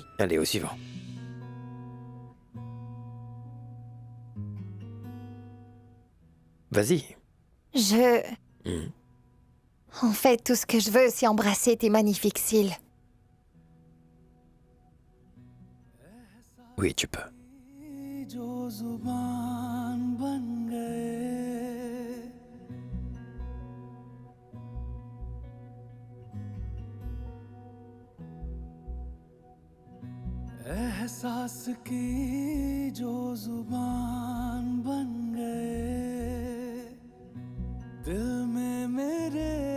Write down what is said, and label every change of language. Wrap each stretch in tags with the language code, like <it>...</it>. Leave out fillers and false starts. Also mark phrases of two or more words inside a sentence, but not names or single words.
<fr>Allez, au suivant. Vas-y. Je... Hmm. En fait, tout ce que je veux, c'est embrasser tes magnifiques cils. Oui, tu peux.</fr> <hi>जो जुबान बन गए एहसास की जो जुबान बन गए दिल में मेरे</hi>